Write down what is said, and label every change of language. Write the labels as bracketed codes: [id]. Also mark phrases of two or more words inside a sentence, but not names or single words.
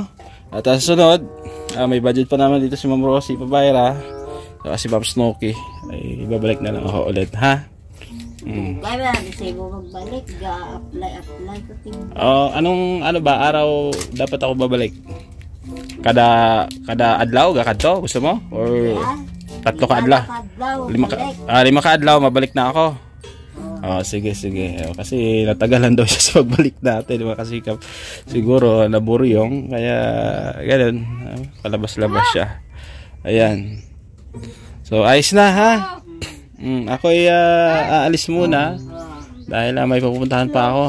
[tl] At sunod, may budget pa naman dito si Ma'am Rosie Pabayra. So, si Ma'am Snooki. Ay, ibabalik na lang ako ulit, ha? Kaya kasi mo magbalik, apply ano ba araw dapat ako babalik? [hil] Kada adlaw gakadto gusto mo or tatlo ka adlaw? Lima ka adlaw mabalik na ako. Sige. [tl] Kasi natagalan daw siya sa pagbalik natin, mga kasikap. Siguro naburyong kaya ganun, palabas-labas siya. Ayan. So ayos na ha. Ako ay aalis muna dahil may pupuntahan pa ako.